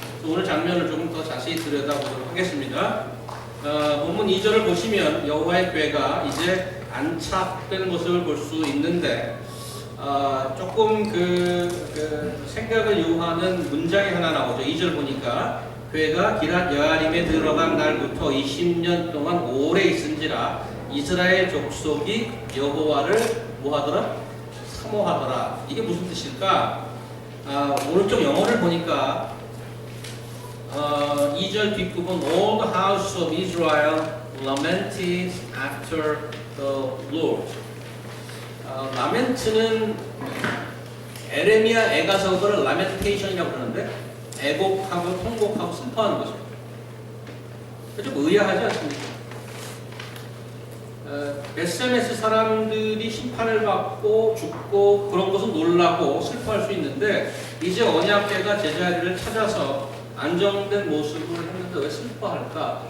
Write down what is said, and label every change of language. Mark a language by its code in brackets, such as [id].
[ko] 오늘 장면을 조금 더 자세히 들여다보도록 하겠습니다. 본문 2절을 보시면 여호와의 궤가 이제 안착된 모습을 볼 수 있는데 조금 생각을 유하는 문장이 하나 나오죠. 2절 보니까 궤가 기럇 여아림에 들어간 날부터 20년 동안 오래 있은지라 이스라엘 족속이 여호와를 뭐하더라? 사모하더라. 이게 무슨 뜻일까? 오른쪽 영어를 보니까 2절 뒷부분 [en] All the house of Israel lamented after the Lord. [ko] 라멘트는 에레미야 애가서거를 라멘테이션이라고 그러는데 애곡하고 통곡하고 슬퍼하는 거죠. 좀 의아하지 않습니까? SMS 사람들이 심판을 받고 죽고 그런 것은 놀라고 슬퍼할 수 있는데 이제 언약궤가 제자리를 찾아서 안정된 모습을 했는데 왜 슬퍼할까?